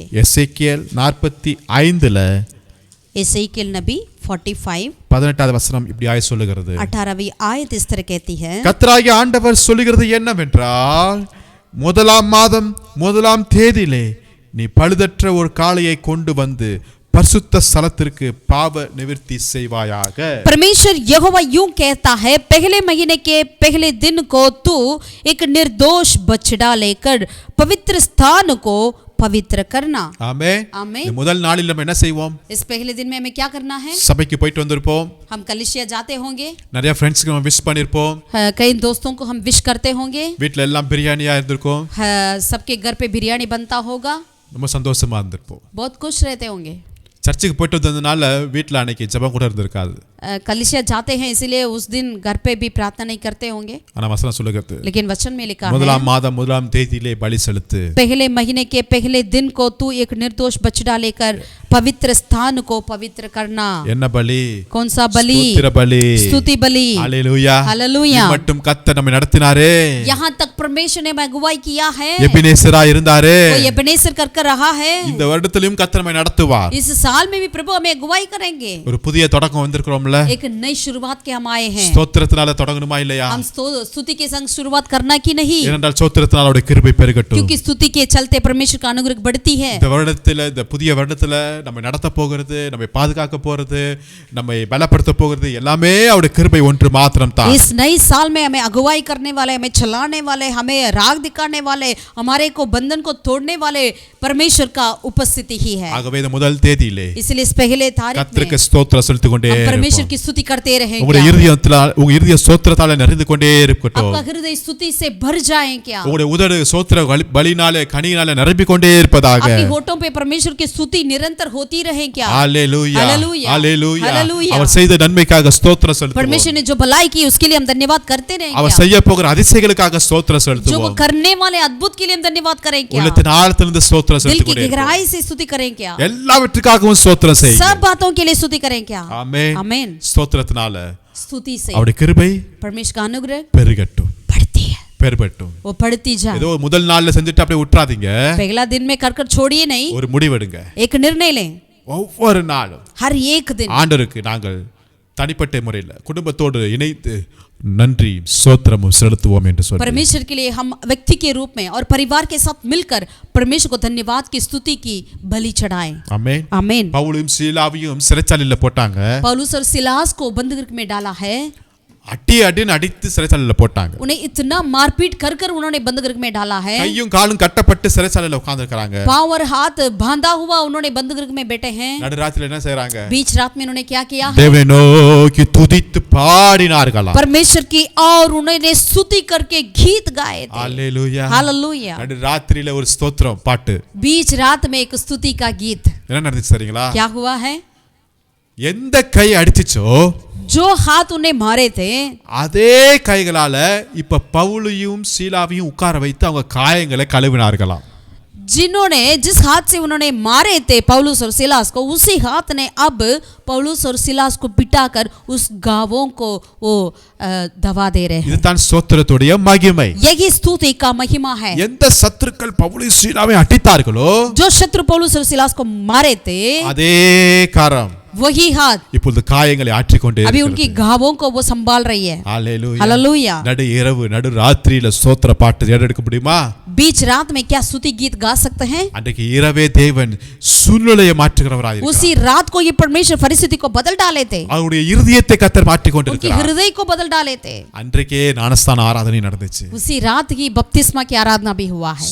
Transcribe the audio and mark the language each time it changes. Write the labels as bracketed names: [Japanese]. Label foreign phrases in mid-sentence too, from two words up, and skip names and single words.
[Tamil] எசேக்கியேல் 45ல [Hindi] एजेकिएल नबी 45 [Tamil] 18வது வசனம் இப்படியாய் சொல்லுகிறது. [Hindi] 18वीं आयत इस तरह कहती है, [Tamil] கர்த்தராகிய ஆண்டவர் சொல்லுகிறது என்னவென்றால், முதலாம் மாதம் முதலாம் தேதியிலே நீ பழுதற்ற ஒரு காளையை கொண்டு வந்து பரிசுத்த ஸ்தலத்திற்கு பாவ நிவர்த்தி செய்வாயாக. [Hindi] परमेश्वर यहोवा यूं कहता है, पहले महीने के पहले दिन को तू एक निर्दोष बछड़ा लेकर पवित्र स्थान को पवित्र करना। [Tamil] ஆமென். [Hindi] आमीन। [Tamil] இந்த முதல் நாளில் நம்ம என்ன செய்வோம்? [Hindi] इस पहले दिन में हमें क्या करना है? [Tamil] சபைக்கு போயிட்டு வந்திருப்போம், [Hindi] हम कलिसिया जाते होंगे, [Tamil] நிறைய ஃப்ரெண்ட்ஸ்க்கு நம்ம விஷ் பண்ணிருப்போம், [Hindi] कई दोस्तों को हम विश करते होंगे, [Tamil] வீட்ல எல்லாம் பிரியாணியா இருந்திருக்கும், [Hindi] सबके घर पे बिरयानी बनता होगा, [Tamil] ரொம்ப சந்தோஷமா இருந்திருப்போம். [Hindi] बहुत खुश रहते होंगे। [Tamil] சர்ச்சுக்கு போயிட்டு வந்ததுனால வீட்ல அன்னைக்கு ஜெபம் கூட இருந்திருக்காது. [Hindi] कलीसिया जाते हैं, इसीलिए उस दिन घर पे भी प्रार्थना नहीं करते होंगे, [Tamil] ஆனா வசனம் சொல்லுகிறது [Hindi] लेकिन वचन में लिखा है [Tamil] முதலாம் மாதம் முதலாம் தேதியிலே பலி செலுத்து. [Hindi] पहले महीने के पहले दिन को तू एक निर्दोष बछड़ा लेकर पवित्र स्थान को पवित्र करना. [Tamil] என்ன பலி? [Hindi] कौन सा बलि? [Tamil] ஸ்தோத்திர பலி. [Hindi] स्तुति बलि. [Tamil] ஹalleluya. [Hindi] हालेलुया. [Tamil] மட்டும் கர்த்தர் நம்மை நடத்தினாரே. [Hindi] यहाँ तक परमेश्वर ने अगुवाई किया है, [Tamil] எபினேசரா இருந்தாரே. [Hindi] वो एबेनेजर कर रहा है. [Tamil] இந்த வருடத்திலும் கர்த்தர் நம்மை நடத்துவார். [Hindi] इस साल में भी प्रभु हमें अगुवाई करेंगे. [Tamil] ஒரு புதிய தொடக்கம் வந்திருக்கிறோம்ல. [Hindi] एक नई शुरुआत के हम आए हैं. [Tamil] ஸ்தோத்திரத்தினால தொடங்கணுமா இல்லையா? [Hindi] हम स्तुति के संग शुरुआत करना की नहीं, [Tamil] ஏனென்றால் ஸ்தோத்திரத்தினால அவருடைய கிருபை பெருகட்டும். [Hindi] क्योंकि स्तुति के चलते परमेश्वर का अनुग्रह बढ़ती है. [Tamil] இந்த வருடத்துல இந்த புதிய வருடத்துல நம்மை நடத்த போகிறது, நம்மை பாதுகாக்க போறது, நம்மை பலப்படுத்த போகிறது எல்லாமே அவருடைய கிருபை ஒன்று மாத்திரம் தான். [Hindi] इस नए साल में हमें अगुवाई करने वाले, हमें चलाने वाले, हमें राह दिखाने वाले, हमारे को बंधन को तोड़ने वाले परमेश्वर का उपस्थिति ही है. [Tamil] ஆகவே இந்த முதல் தேதியிலே [Hindi] इसलिए इस पहले तारीख [Tamil] கர்த்தருக்கு [Hindi] में [Tamil] ஸ்தோத்திரம் செலுத்திக் கொண்டே [Hindi] हम परमेश्वर [Tamil] இருப்போம். [Hindi] की स्तुति करते रहें. [Tamil] உங்களுடைய உங்க இருதய ஸ்தோத்திரத்தால நிறைந்து கொண்டே இருக்கட்டும். [Hindi] आपका हृदय स्तुति से भर जाए क्या? [Tamil] உங்களுடைய உதடு ஸ்தோத்திர பலினாலே கனியினாலே நிரம்பிக் கொண்டே இருப்பதாக. [Hindi] आपके होठों पे परमेश्वर की स्तुति निरंतर होती रहे क्या? हालेलुया हालेलुया हालेलुया. हालेलुया. [Tamil] அவர் செய்த நன்மைக்காக ஸ்தோத்திரம் செலுத்துவோம். [Hindi] परमेश्वर ने जो भलाई की उसके लिए हम धन्यवाद करते रहें [Tamil] அவர் [Hindi] क्या? [Tamil] செய்ய போகிற அதிசயங்களுக்காக ஸ்தோத்திரம் [Hindi] जो वो [Tamil] செலுத்துவோம். [Hindi] करने वाले अद्भुत के लिए हम धन्यवाद करें क्या? [Tamil] உள்ளத்தின் ஆழத்திலிருந்து ஸ்தோத்திரம் [Hindi] दिल [Tamil] செலுத்திக் [Hindi] की [Tamil] கொண்டே இருப்போம். [Hindi] गहराई से स्तुति करें क्या? [Tamil] எல்லாவற்றுக்காகவும் ஸ்தோத்திரம் செய்யுங்க. [Hindi] सब बातों के लिए स्तुति करें क्या? [Tamil] ஆமென். [Hindi] आमीन. [Tamil] ஸ்தோத்திரத்தினால [Hindi] स्तुति से [Tamil] அவருடைய கிருபை [Hindi] परमेश्वर का अनुग्रह [Tamil] பெருகட்டும் [Hindi] बढ़ती है, [Tamil] பெருகட்டும். [Hindi] वो बढ़ती जाए. [Tamil] ஏதோ முதல் நாள்ல செஞ்சுட்டு அப்படியே விட்டுறாதீங்க. [Hindi] पहला दिन में कर छोड़िए नहीं, [Tamil] ஒரு முடிவெடுங்க. [Hindi] एक निर्णय लें. [Tamil] ஒவ்வொரு நாளும் [Hindi] हर एक दिन [Tamil] ஆண்டவருக்கு நாங்கள் தனிப்பட்ட முறையில் குடும்பத்தோடு இணைத்து நன்றி ஸ்தோத்திரமும் செலுத்துவோம் என்று சொல்லி [Hindi] परमेश्वर के लिए हम व्यक्ति के रूप में और परिवार के साथ मिलकर परमेश्वर को धन्यवाद की स्तुति की बलि चढ़ाएं. [Tamil] ஆமென். [Hindi] आमीन. [Tamil] பவுலும் சீலாவையும் சிறைச்சாலையில போட்டாங்க. [Hindi] पौलुस और सिलास को बंधक में डाला है, [Tamil] அடின்னு அடித்து சிறைச்சாலையில போட்டாங்க. [Hindi] उन्हें इतना मारपीट कर कर उन्होंने बंधक में डाला है. [Tamil] கையும் காலும் கட்டப்பட்டு சிறைச்சாலையில உட்கார்ந்திருக்காங்க. [Hindi] पांव और हाथ बांधा हुआ उन्होंने बंधक में बैठे हैं. [Tamil] நடுராத்திரில என்ன செய்றாங்க? [Hindi] बीच रात में उन्होंने क्या किया? [Tamil] தேவனை நோக்கி துதித்து பாடினார்களாம். [Hindi] परमेश्वर की और उन्होंने स्तुति करके गीत गाए थे. [Tamil] ஹalleluya. [Hindi] हालेलुया. [Tamil] நடுராத்திரில ஒரு ஸ்தோத்திரம் பாட்டு. [Hindi] बीच रात में एक स्तुति का गीत. [Tamil] என்ன நடந்துச்சு தெரியுங்களா? [Hindi] क्या हुआ है? [Tamil] எந்த கை அடிச்சுச்சோ [Hindi] जो हाथ उन्हें मारे थे [Tamil] அதே கைகளால இப்ப பவுலையும் சீலாவையும் உட்கார வைத்து அவங்க காயங்களை கழுவினார்களாம். [Hindi] जिन्होंने जिस हाथ से उन्होंने मारे थे पौलुस और सिलास को, उसी हाथ ने अब पौलुस और सिलास को पिटाकर उस घावों को वो दवा दे रहे हैं. [Tamil] இதுதான் ஸ்தோத்திரத்துடைய மகிமை. [Hindi] यही स्तुति का महिमा है. [Tamil] எந்த சத்துருக்கள் பவுலை சீலாவை அடித்தார்களோ [Hindi] जो शत्रु पौलुस और सिलास को मारे थे, [Tamil] அதே கரம் [Hindi] वही हाथ [Tamil] இப்பொழுது காயங்களை ஆற்றிக்கொண்டே [Hindi] अभी उनकी घावों को वो संभाल रही है. [Tamil] ஹalleluya. [Hindi] हालेलुया. [Tamil] நடு இரவு நடு ராத்திரியில ஸ்தோத்திர பாட்டு ஏறெடுக்க முடியுமா? [Hindi] बीच रात में क्या स्तुति गीत गा सकते हैं? [Tamil] அன்றைக்கு இரவே தேவன் சூழ்நிலையை மாற்றுகிறவராய் இருக்கிறார். [Hindi] उसी रात को ये परमेश्वर परिस्थिति को बदल डाले थे, [Tamil] அவருடைய இருதயத்தை கர்த்தர் மாற்றிக் [Hindi] उनके [Tamil] கொண்டிருக்கிறார். [Hindi] हृदय को बदल डाले थे. [Tamil] அன்றைக்கே ஞானஸ்தான ஆராதனை நடந்துச்சு. [Hindi] उसी रात ही बपतिस्मा की आराधना भी हुआ है.